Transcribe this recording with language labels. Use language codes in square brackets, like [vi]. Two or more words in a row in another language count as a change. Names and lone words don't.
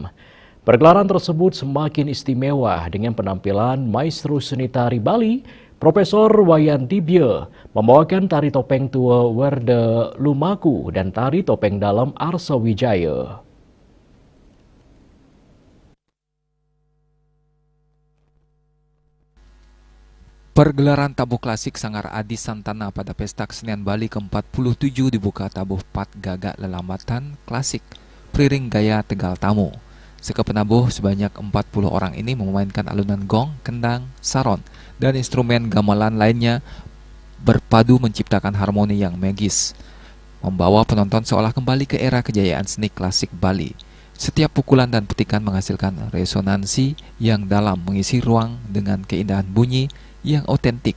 [id] Pergelaran tersebut semakin istimewa dengan penampilan maestro seni tari Bali, Profesor Wayan Dibye, membawakan tari topeng tua Werde Lumaku dan tari topeng dalam Arsa Wijaya. Pergelaran tabuh klasik Sanggar Adi Santana pada Pesta Kesenian Bali ke-47 dibuka tabuh Pat Gagak Lelambatan Klasik, Priring Gaya Tegal Tamu. Sekepenabuh sebanyak 40 orang ini memainkan alunan gong, kendang, saron, dan instrumen gamelan lainnya berpadu menciptakan harmoni yang magis. membawa penonton seolah kembali ke era kejayaan seni klasik Bali. Setiap pukulan dan petikan menghasilkan resonansi yang dalam, mengisi ruang dengan keindahan bunyi yang otentik.